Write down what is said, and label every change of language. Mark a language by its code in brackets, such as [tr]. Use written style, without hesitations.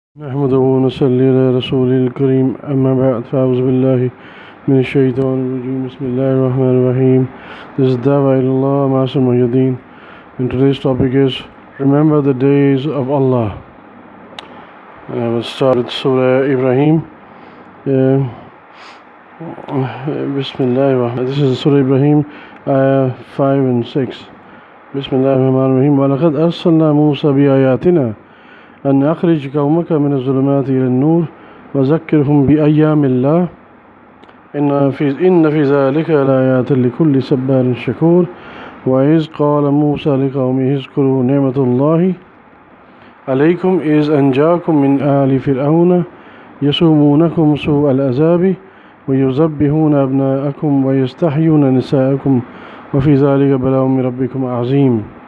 [ar] نحمده ونصلي على رسوله الكريم أما بعد فأعوذ بالله من الشيطان الرجيم بسم الله الرحمن الرحيم. [en] This is Dawah Ilallah Master Muhyiddin, and today's topic is Remember the Days of Allah. I will start with Surah Ibrahim. Bismillah ar-Rahman. This is Surah Ibrahim, Ayah 5 and 6. Bismillah ar-Rahman ar-Rahim. [ar] وَلَقَدْ أَرْسَلْنَا مُوسَى بِآيَاتِنَا أن أخرج قومك من الظلمات إلى النور وذكرهم بأيام الله إن في ذلك لآيات لكل صبار شكور وإذ قال موسى لقومه اذكروا نعمة الله عليكم إذ أنجاكم من آل فرعون يسومونكم سوء العذاب ويذبحون أبناءكم ويستحيون نساءكم وفي ذلك بلاء من ربكم عظيم.